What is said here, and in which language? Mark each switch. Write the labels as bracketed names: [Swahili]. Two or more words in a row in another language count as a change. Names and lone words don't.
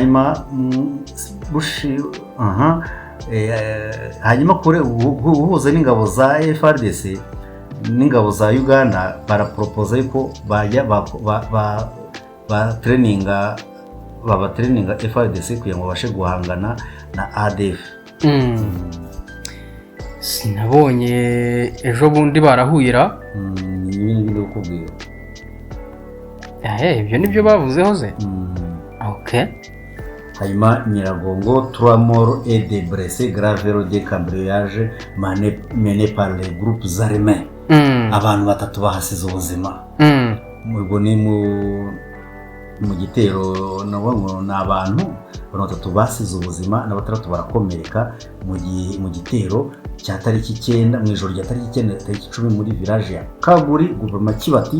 [Kinyarwanda] Hanyuma hanyuma kure uhuza n'ingabo za FARDC n'ingabo za Uganda barapropose ko bajya babatreninga FARDC kugira ngo babashe guhangana na ADF. Sinabonye ejo bundi barahuyira ibintu ukubwira ibyo nibyo bavuzeho ze. Okay. [French] Hanyuma Nyiragongo 3 morts et des blessés graves de cambriolage mené par les groupes armés. [Kinyarwanda] Abantu 3 bahasize ubuzima. Ubwo ni mu gitero nabo n'abantu 3 basize ubuzima na 3 barakomereka mu gitero cya tariki 9 mu ijoro rya tariki 9 tariki 10 muri village ya Kaguri guverinoma Kibati.